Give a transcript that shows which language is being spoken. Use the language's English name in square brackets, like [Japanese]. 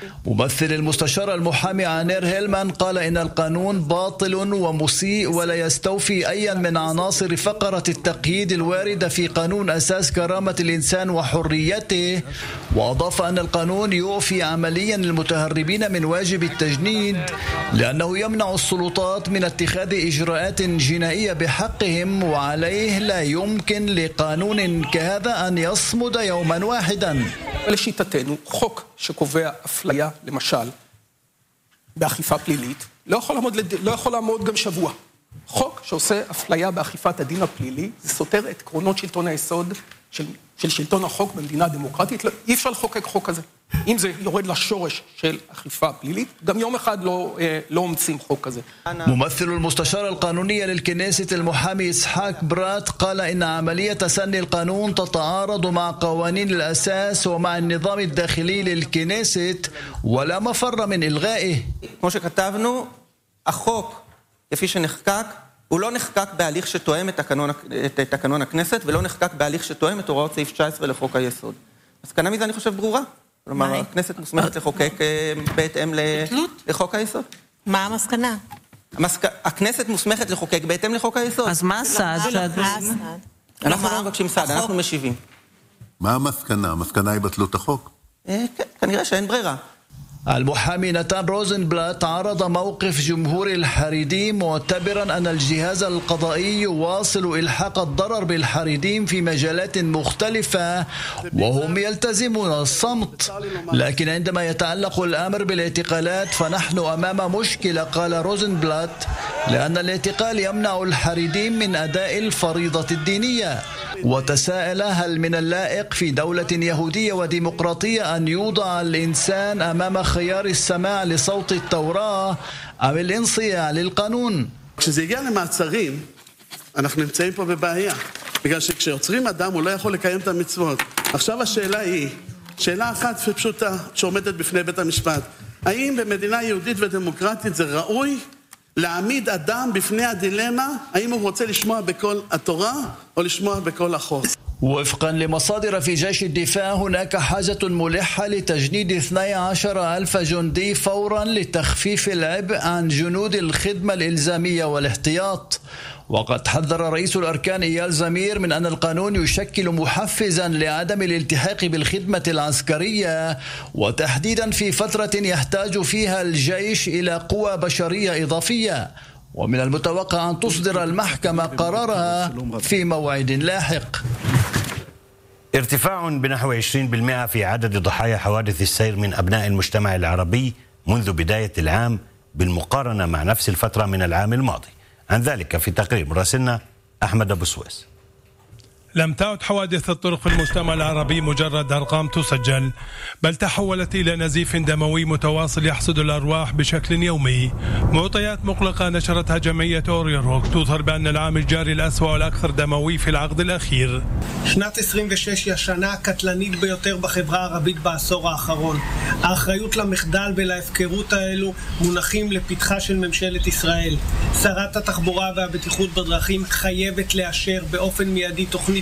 [Arabic] ممثل المستشارة المحامي عانير هيلمان قال إن القانون باطل ومسيء ولا يستوفي أي من عناصر فقرة التقييد الواردة في قانون أساس كرامة الإنسان وحريته، وأضاف أن القانون يعفي عمليا المتهربين من واجب التجنيد لأنه يمنع السلطات من اتخاذ إجراءات جنائية بحقهم، وعليه لا يمكن لقانون كهذا أن يصمد يوما واحدا. [Hebrew] لشيطتنا خوك شكوفي أفليا لمشال بأخيفة بليليت لا يخل أمود גם שבוע. חוק שעושה אפליה באכיפת הדין הפלילי, זה סותר את עקרונות שלטון היסוד של שלטון החוק במדינה דמוקרטית. אי אפשר לחוקק חוק כזה. אם זה יורד לשורש של אכיפה פלילית, גם יום אחד לא אומצים חוק כזה. [Arabic] ממثل المستشار القانوني للكنيست المحامي اسحاق برات قال ان عمليه تسني القانون تتعارض مع قوانين الاساس ومع النظام الداخلي للكنيست ولا مفر من الغائه. [Hebrew] כמו שכתבנו החוק כפי שנחקק, הוא לא נחקק בהליך שתואם את תקנון הכנסת, ולא נחקק בהליך שתואם את הוראות סעיף 19 לחוק היסוד. אז כאן מזה אני חושב ברורה. כלומר, הכנסת מוסמכת לחוקק בהתאם לחוק היסוד. מה המסקנה? הכנסת מוסמכת לחוקק בהתאם לחוק היסוד. אז מה הסעד? אנחנו לא מבקשים סעד, אנחנו משיבים. מה המסקנה? המסקנה היא בתלות החוק? כנראה שאין ברירה. [Arabic] المحامي نتان روزنبلات عرض موقف جمهور الحريديم معتبرا أن الجهاز القضائي يواصل إلحاق الضرر بالحريديم في مجالات مختلفة وهم يلتزمون الصمت، لكن عندما يتعلق الأمر بالاعتقالات فنحن أمام مشكلة، قال روزنبلات، لأن الاعتقال يمنع الحريديم من أداء الفريضة الدينية. وتساءل هل من اللائق في دولة يهودية وديمقراطية أن يوضع الإنسان أمام خيار السماع لصوت التوراة أو الانصياع للقانون؟ [Hebrew] כשזה יגיע למעצרים אנחנו נמצאים פה בבעיה, בגלל שכשיוצרים אדם הוא לא יכול לקיים את המצוות. עכשיו השאלה היא שאלה אחת פשוטה שעומדת בפני בית המשפט: האם במדינה יהודית ודמוקרטית זה ראוי להעמיד אדם בפני הדילמה האם הוא רוצה לשמוע בכל התורה או לשמוע בכל החוק? [Arabic] وفقا لمصادر في جيش الدفاع هناك حاجة ملحة لتجنيد 12,000 جندي فورا لتخفيف العبء عن جنود الخدمة الإلزامية والاحتياط. وقد حذر رئيس الأركان إيال زمير من أن القانون يشكل محفزا لعدم الالتحاق بالخدمة العسكرية، وتحديدا في فترة يحتاج فيها الجيش إلى قوى بشرية إضافية. ومن المتوقع أن تصدر المحكمة قرارها في موعد لاحق. ارتفاع بنحو 20% في عدد ضحايا حوادث السير من أبناء المجتمع العربي منذ بداية العام بالمقارنة مع نفس الفترة من العام الماضي. عن ذلك في تقرير مراسلنا أحمد أبو سويس. لم تعد حوادث الطرق في المجتمع العربي مجرد أرقام تسجل، بل تحولت إلى نزيف دموي متواصل يحصد الأرواح بشكل يومي. معطيات مقلقة نشرتها جمعية أوريون روك تظهر بأن العام الجاري الأسوأ والأكثر دموي في العقد الأخير. [Hebrew] שנת 26 היא השנה הקטלנית ביותר בחברה הערבית בעשור האחרון. האחריות למחדל ולהפקרות האלו מונחים לפתחה של ממשלת ישראל. שרת התחבורה והבטיחות בדרכים חייבת לאשר באופן מיידי תוכנית